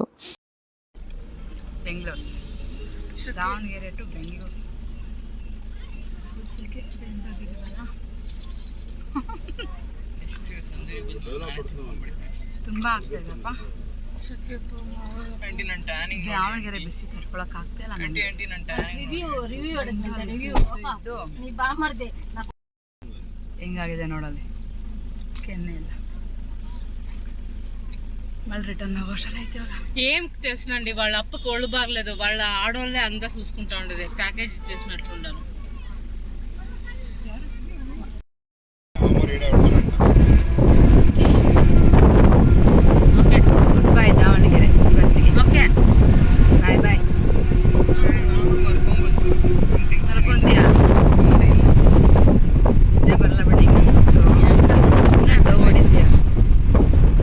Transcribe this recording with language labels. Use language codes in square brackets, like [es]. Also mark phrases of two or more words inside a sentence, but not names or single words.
[kn] ಬೆಂಗಳೂರು, ದಾವಣಗೆರೆ ಟು ಬೆಂಗಳೂರು ತುಂಬ ಆಗ್ತಾಯಿದೆಪ್ಪ. ದಾವಣಗೆರೆ ಬಿಸಿ ತಡ್ಕೊಳಕ್ ಆಗ್ತಾಯಿಲ್ಲ. [te] నీ బామర్దే [kn] ಹೆಂಗಾಗಿದೆ ನೋಡಲ್ಲಿ ಕೆನ್ನೆ ಎಲ್ಲ. [te] మళ్ళీ రిటర్న్ అవ్వసలు అయితే ఏం తెలుసునండి వాళ్ళ అప్పకి ఒళ్ళు బాగలేదు, వాళ్ళ ఆడవాళ్ళే అంతా చూసుకుంటా ఉండేది. ప్యాకేజ్ ఇచ్చేసినట్లు ఉండాలి. [en] okay good bye [kn] ದಾವಣಗೆರೆ ಇವತ್ತಿಗೆ. [en] okay bye bye. [kn] ಮಲ್ಕೊಂತೀಯಾ? ಇದೇ ಬರಲ್ಲ ಬಿಡಿ. ಡವ್ ಹೊಡಿತೀಯ.